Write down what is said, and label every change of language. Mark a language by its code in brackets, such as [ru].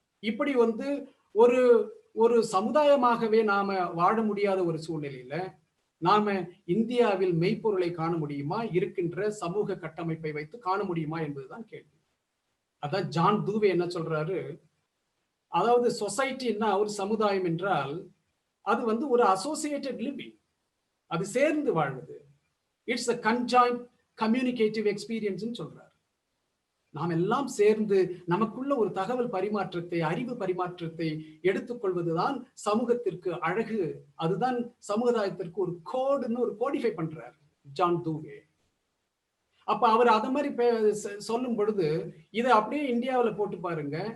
[ta] இப்படி ஒரு சமுதாயமாகவே நாம வாழ முடியாத ஒரு சூழ்நிலையில நாம இந்தியாவில் மெய்ப்பொருளை காண முடியுமா? இருக்கின்ற சமூக கட்டமைப்பை வைத்து காண முடியுமா என்பதுதான் கேள்வி. அதான் ஜான் தூவே என்ன சொல்றாரு, அதாவது சொசைட்டின்னா ஒரு சமுதாயம் என்றால் அது ஒரு [en] associated living, [ta] அது சேர்ந்து வாழ்வது. [en] it's a conjoint communicative experience [ta] சொல்றாரு. நாம் எல்லாம் சேர்ந்து நமக்குள்ள ஒரு தகவல் பரிமாற்றத்தை, அறிவு பரிமாற்றத்தை எடுத்துக்கொள்வதுதான் சமூகத்திற்கு அழகு. அதுதான் சமுதாயத்திற்கு ஒரு கோடுன்னு ஒரு கோடிஃபை பண்றார் ஜான் தூவே. அப்ப அவர் அத மாதிரி சொல்லும் பொழுது இதை அப்படியே இந்தியாவில் போட்டு பாருங்க.